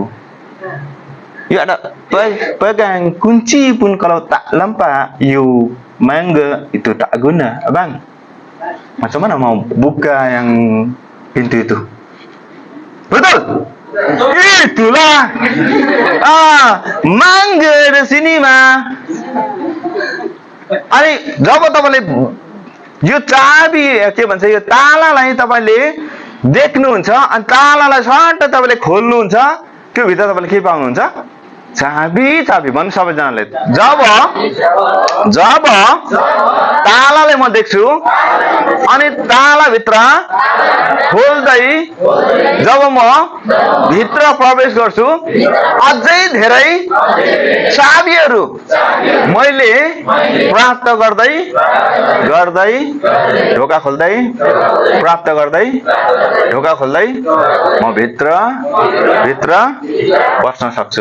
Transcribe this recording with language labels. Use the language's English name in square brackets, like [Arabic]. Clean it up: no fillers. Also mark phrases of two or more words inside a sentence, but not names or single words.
[Malay] You ada pegang kunci pun kalau tak lampa you mangga itu tak guna, abang. Macam mana mau buka yang pintu itu? Betul? Itulah. Mangga di sini mah. [Nepali] Ani, जब तपाईले यो चाबी के भन्छ यो तालालाई तपाईले देख्नुहुन्छ अनि तालालाई सट्ट तपाईले खोल्नुहुन्छ, त्यो भित्र तपाईले के पाउनुहुन्छ? चाबी भन्नु सबैजनाले। जब तालालाई म देख्छु अनि ताला भित्र खोल्दै जब म भित्र प्रवेश गर्छु, अझै धेरै चाबीहरू मैले प्राप्त गर्दै ढोका खोल्दै प्राप्त गर्दै ढोका खोल्दै म भित्र बस्न सक्छु।